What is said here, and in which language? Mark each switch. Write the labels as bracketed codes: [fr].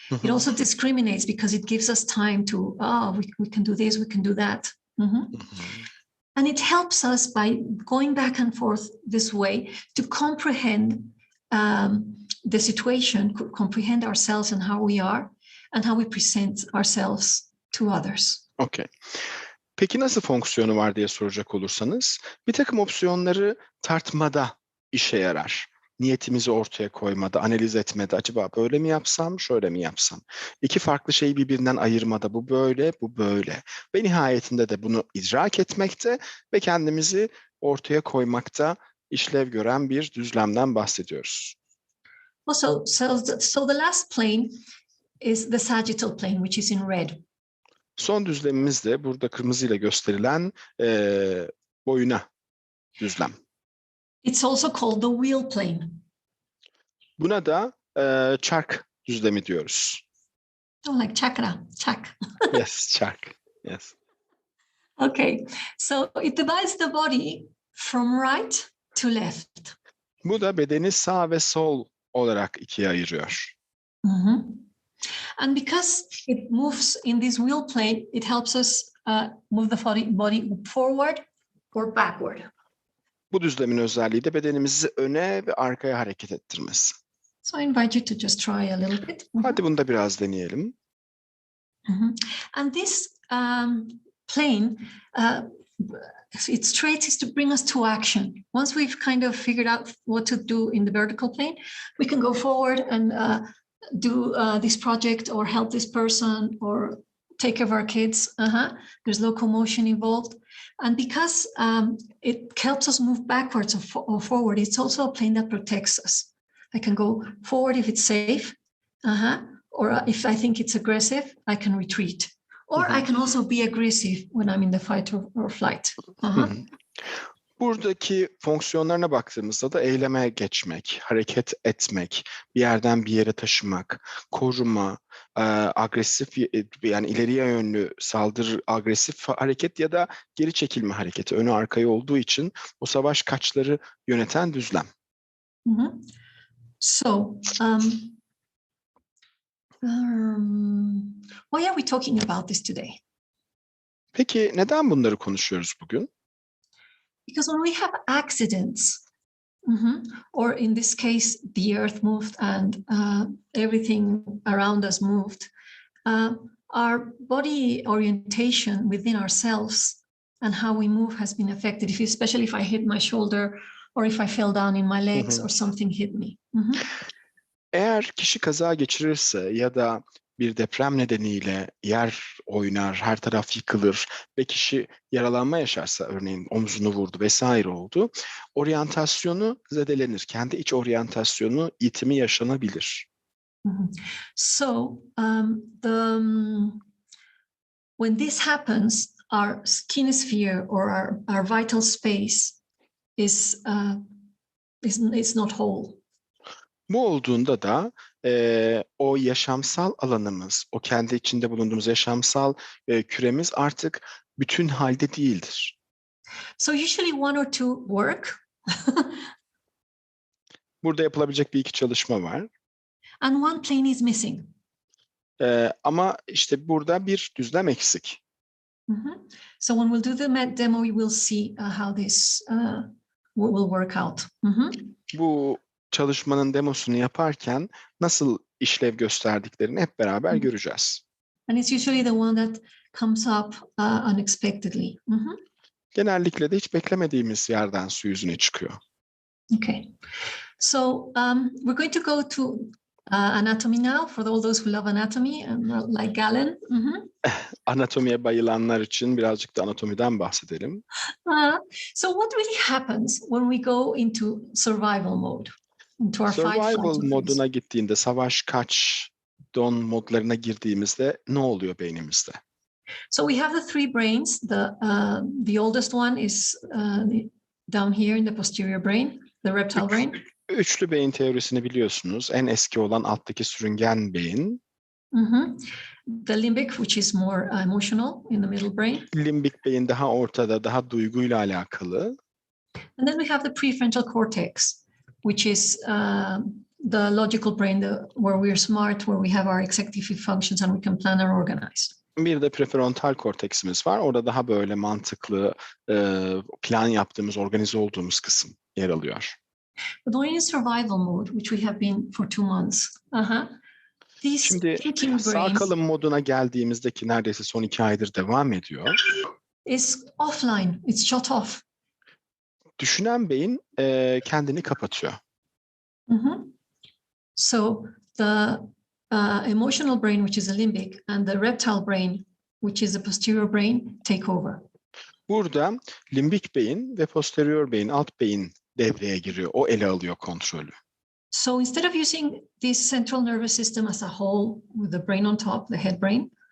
[en] It also discriminates because it gives us time to, we can do this, we can do that. And it helps us by going back and forth this way to comprehend the situation, comprehend ourselves and how we are and how we present ourselves to others. Okay. [tr] Peki nasıl fonksiyonu var diye soracak olursanız, bir takım opsiyonları tartmada işe yarar. Niyetimizi ortaya koymada, analiz etmede, acaba böyle mi yapsam, şöyle mi yapsam? İki farklı şeyi birbirinden ayırmada, bu böyle, bu böyle. Ve nihayetinde de bunu idrak etmekte ve kendimizi ortaya koymakta işlev gören bir düzlemden bahsediyoruz. [en] So the last plane is the sagittal plane, which is in red. [tr] Son düzlemimiz de burada kırmızıyla gösterilen boyuna düzlem. [en] It's also called the wheel plane. [tr] Buna da çark düzlemi diyoruz. [en] Oh, like chakra, chak. Yes, çark. Yes. Okay, so it divides the body from right to left. [tr] Bu da bedeni sağ ve sol olarak ikiye ayırıyor. [en] And because it moves in this wheel plane, it helps us move the body forward or backward. [tr] Bu düzlemin özelliği de bedenimizi öne ve arkaya hareket ettirmesi. [en] So I invite you to just try a little bit. [tr] Hadi bunu da biraz deneyelim. [en] And this plane, its trait is to bring us to action. Once we've kind of figured out what to do in the vertical plane, we can go forward and do this project or help this person or take care of our kids. There's locomotion involved. And because it helps us move backwards or forward, it's also a plane that protects us. I can go forward if it's safe, or if I think it's aggressive, I can retreat. Or I can also be aggressive when I'm in the fight or flight. [tr] Buradaki fonksiyonlarına baktığımızda da eyleme geçmek, hareket etmek, bir yerden bir yere taşımak, koruma, agresif yani ileriye yönlü saldırı, agresif hareket ya da geri çekilme hareketi önü arkaya olduğu için o savaş kaçları yöneten düzlem. [en] So, why are we talking about this today? [tr] Peki neden bunları konuşuyoruz bugün? [en] Because when we have accidents, or in this case, the earth moved and everything around us moved, our body orientation within ourselves and how we move has been affected, especially if I hit my shoulder or if I fell down in my legs or something hit me. [tr] Eğer kişi kaza geçirirse ya da bir deprem nedeniyle yer oynar, her taraf yıkılır ve kişi yaralanma yaşarsa, örneğin omzunu vurdu vesaire oldu, oryantasyonu zedelenir. Kendi iç oryantasyonu, itimi yaşanabilir. [en] So, when this happens, our kinesphere or our vital space is not whole. [tr] Bu olduğunda da o yaşamsal alanımız, o kendi içinde bulunduğumuz yaşamsal küremiz artık bütün halde değildir. [en] So usually one or two work. [tr] Burada yapılabilecek bir iki çalışma var. [en] And one plane is missing. [tr] Ama işte burada bir düzlem eksik. [en] So when we'll do the demo, we will see how this will work out. [tr] Bu çalışmanın demosunu yaparken nasıl işlev gösterdiklerini hep beraber göreceğiz. [en] And it's usually the one that comes up unexpectedly. [tr] Genellikle de hiç beklemediğimiz yerden su yüzüne çıkıyor. [en] Okay. So we're going to go to anatomy now for all those who love anatomy and like Galen. [tr] Anatomiye bayılanlar için birazcık da anatomiden bahsedelim. [en] So what really happens when we go into survival mode? Into our [tr] Survival moduna gittiğinde, savaş kaç don modlarına girdiğimizde ne oluyor beynimizde? [en] So we have the three brains. The oldest one is down here in the posterior brain, the reptile brain. [tr] Üçlü beyin teorisini biliyorsunuz. En eski olan alttaki sürüngen beyin. [en] The limbic, which is more emotional, in the middle brain. [tr] Limbik beyin daha ortada, daha duyguyla alakalı. [en] And then we have the prefrontal cortex, which is the logical brain, where we're smart, where we have our executive functions and we can plan and organize. [tr] Bir de prefrontal korteksimiz var. Orada daha böyle mantıklı, plan yaptığımız, organize olduğumuz kısım yer alıyor. [en] But when in survival mode, which we have been for 2 months, [tr] Şimdi sağ kalım moduna geldiğimizdeki neredeyse son 2 aydır devam ediyor. [en] Is offline, it's shut off. [tr] Düşünen beyin kendini kapatıyor. [en] So the emotional brain, which is the limbic, and the reptile brain, which is the posterior brain, take over. [tr] Burada limbik beyin ve posterior beyin, alt beyin devreye giriyor. O ele alıyor kontrolü. [en] So instead of using this central nervous system as a whole with the brain on top, the head brain,